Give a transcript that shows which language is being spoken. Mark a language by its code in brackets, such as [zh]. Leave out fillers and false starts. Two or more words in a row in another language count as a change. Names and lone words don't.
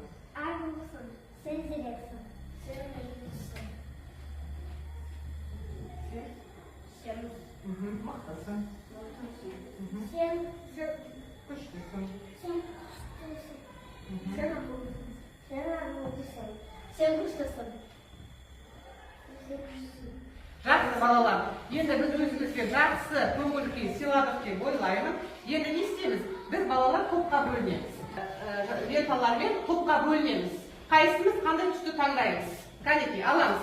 [tr] akıllısın. Sen seversin. Sen akıllısın. Sen Mıhtısın. sen Güçlüsün. sen güçlüsün. Sen akıllısın. Sen akıllısın. Sen güçlüsün. [kk] Жақсы балалар, енді біз өзімізге жақсы көңіл күй сыйладық деп ойлаймын. Енді не істейміз? Біз балалар топқа бөлінеміз. Ленталармен топқа бөлінеміз. Қайсымыз қандай түсті таңдаймыз? Кәнекей, аламыз.